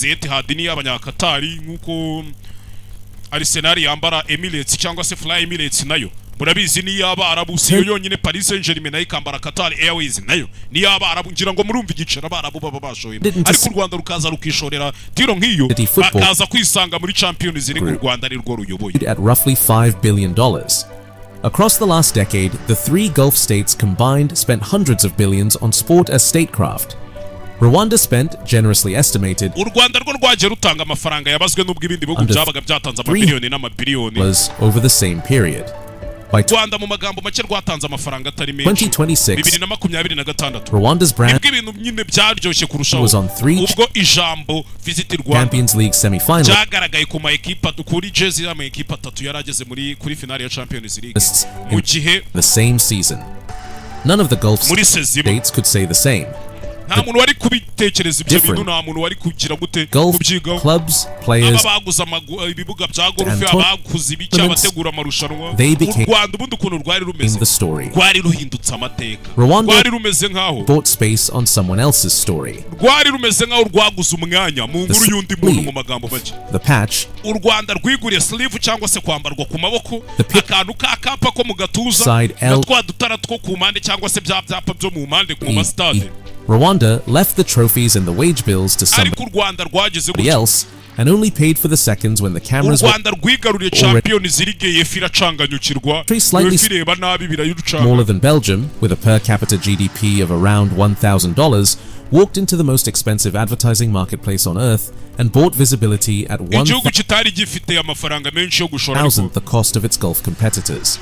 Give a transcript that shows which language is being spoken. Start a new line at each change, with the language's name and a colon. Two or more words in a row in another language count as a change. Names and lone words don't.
Kinyarwanda: Etihad ni abanyakatari nkuko Arsenal yambara Emirates cyangwa se Fly Emirates nayo. Murabizi ni y'Abarabu, si yo yonyine Paris Saint-Germain nayo ikambara Qatar Airways nayo ni y'Abarabu. Ngira ngo murumva igiciro Abarabu baba bashoye, ariko u Rwanda rukaza rukishorera tiro nk'iyo, bakaza kwisanga muri Champions League u Rwanda ari rwo ruyoboye.
English: At roughly $5 billion. Across the last decade, the three Gulf states combined spent hundreds of billions on sport as statecraft. Rwanda spent, generously estimated,
Kinyarwanda: u Rwanda rwo rwaje rutanga amafaranga yabazwe n'ubwo ibindi bihugu byabaga byatanze amabiliyoni n'amabiliyoni
English: over the same period.
Kinyarwanda: By Rwanda mu magambo make rwatanze amafaranga atari menshi. 2026
English: Rwanda's brand
Kinyarwanda: ibintu nyine byaryoshye kurushaho
English: was on 3
Kinyarwanda: ubwo ijambo Visit Rwanda
English: Champions League semi-final
Kinyarwanda: cyagaragaye ku ma equipe kuri jersey y'ama equipe 3 yarageze muri finale ya Champions League mu gihe
English: the same season. None of the Gulf states could say the same.
Kinyarwanda: nta muntu wari kubitekereza ibyo bintu, nta muntu wari kugira gute kubyigaho.
English: Clubs, players,
Kinyarwanda: abaguze ibibuga bya golf, abaguze ibiki, abategura amarushanwa. U Rwanda ubundi ukuntu rwari rumeze, rwari ruhindutse amateka, rwari rumeze nkaho
English: bought space on someone else's story.
Kinyarwanda: Rwari rumeze nkaho rwaguze umwanya mu nkuru y'undi muntu. Mu magambo make,
English: the patch,
Kinyarwanda: u Rwanda rwiguriye sleeve cyangwa se kwambarwa ku maboko, akantu k'akapa ko mu gatuza, natwa dutara two ku mpande cyangwa se bya byapa byo mu mpande ku mastade.
English: Rwanda left the trophies and the wage bills to somebody else and only paid for the seconds when the cameras were slightly smaller than Belgium, with a per capita GDP of around $1,000, walked into the most expensive advertising marketplace on earth and bought visibility at 1,000th the cost of its Gulf competitors.